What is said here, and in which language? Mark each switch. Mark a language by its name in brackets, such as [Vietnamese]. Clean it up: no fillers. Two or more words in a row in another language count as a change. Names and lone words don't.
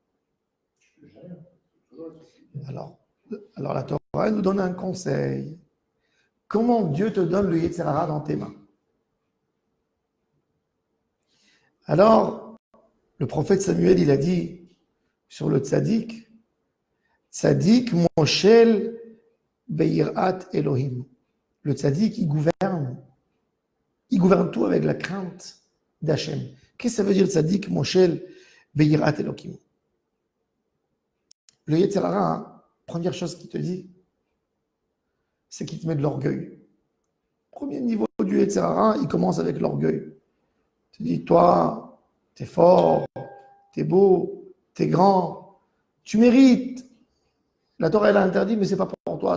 [French] Alors, la Torah nous donne un conseil. Comment Dieu te donne le [Hebrew] יצר הרע [French] dans tes mains? Alors, le prophète Samuel, il a dit sur le tzaddik, [Hebrew] צדיק מושל ביראת אלוהים. [French] Le tzaddik, il gouverne tout avec la crainte d'Hachem. Qu'est-ce que ça veut dire [Hebrew] צדיק מושל ביראת אלוהים? Le יצר הרע, [French] première chose qu'il te dit, c'est qu'il te met de l'orgueil. Premier niveau du [Hebrew] יצר הרע, [French] il commence avec l'orgueil. Il te dit, toi, t'es fort, t'es beau, t'es grand, tu mérites. La Torah, elle a interdit, mais c'est pas pour toi.